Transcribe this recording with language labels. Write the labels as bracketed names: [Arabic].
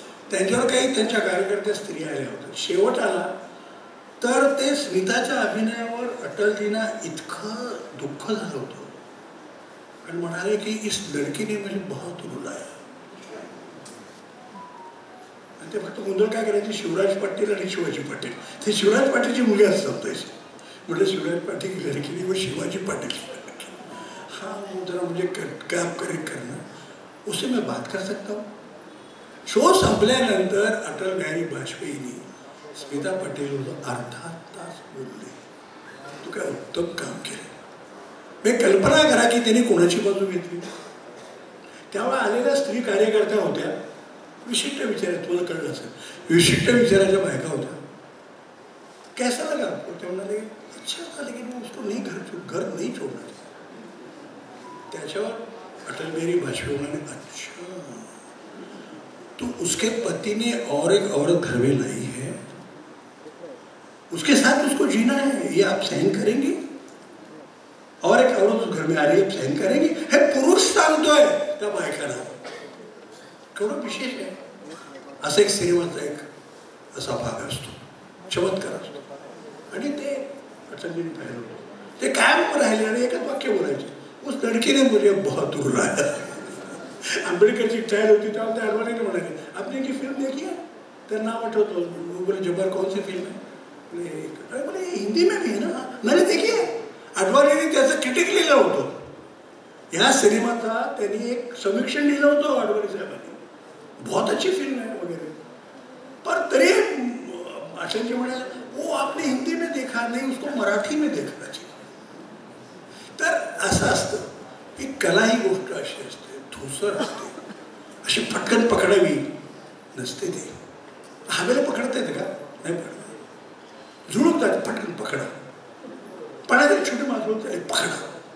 [Marathi] त्यांच्यावर काही त्यांच्या कार्यकर्त्या स्त्रिया आल्या होत्या. शेवट आला तर ते स्मिताच्या अभिनयावर अटलजींना इतकं दुःख झालं होतं आणि म्हणाले की [Hindi] इस लड़की ने मुझे बहुत रुलाया. [Marathi] आणि ते फक्त गोंधळ काय करायचे, शिवराज पाटील आणि शिवाजी पाटील. ते शिवराज पाटीलची मुली असतात तशी. [Hindi] म्हणजे शिवराज पाटील की लड़की व शिवाजी पाटिल की लड़की. हाँ जरा मुझे क्या आप करेक्ट करना, उससे मैं बात कर सकता हूँ. [Marathi] शो संपल्यानंतर अटल बिहारी वाजपेयींनी स्मिता पाटीलवर अर्धा तास बोलले. तू काय उत्तम काम केलं. मी कल्पना करा की त्यांनी कोणाची बाजू घेतली. त्यावेळेला आलेल्या स्त्री कार्यकर्त्या होत्या विशिष्ट विचारात, तुम्हाला कळलं असेल, विशिष्ट विचाराच्या बायका होत्या. [Hindi] कैसा लगा आपको? [Marathi] ते म्हणाले [Hindi] अच्छा था लेकिन वो उसको नहीं घर नहीं छोड़ना. [Marathi] त्याच्यावर अटल बिहारी वाजपेयी म्हणाले [Hindi] अच्छा तो उसके पति ने और एक औरत घर में लाई है, उसके साथ उसको जीना है, ये आप सहन करेंगे? और एक औरत घर में आ रही है, सहन करेंगे? [Marathi] हे पुरुष सांगतोय त्या बायकांना. केवढं विशेष आहे. असं एक सिनेमाचा एक असा भाग असतो, चमत्कार असतो. आणि ते अटलजींनी पाहिलं होतं. ते कायम राहिले आणि एकच वाक्य बोलायचे, [Hindi] उस लड़की ने मुझे बहुत रुलाया. [Marathi] आंबेडकरची ट्रायल होती तेव्हा त्या अडवाणीने म्हणाले [Hindi] आपने की फिल्म देखी है? [Marathi] तर नाव आठवतो. [Hindi] बोले जब्बार कौन सी फिल्म है? बोले हिंदी में भी है ना, मैंने देखी है. [Marathi] अडवाणीने त्याचं क्रिटिक लिहिलं होतं. ह्या सिनेमाचा त्यांनी एक समीक्षण लिहिलं होतं अडवाणी साहेबांनी, [Hindi] बहुत अच्छी फिल्म है [Marathi] वगैरे. पर तरी अटलजी म्हणाले [Hindi] वो आपने हिंदी में देखा नहीं, उसको मराठी में देखना चाहिए. [Marathi] तर असं असतं की कला ही गोष्ट अशी असते, धूसर असते, अशी पटकन पकडावी नसते. ते हवेला पकडता येते का? नाही पकडत. जुळवतात पटकन पकडा. पणाचे छोटे माणसं त्याला पकडा.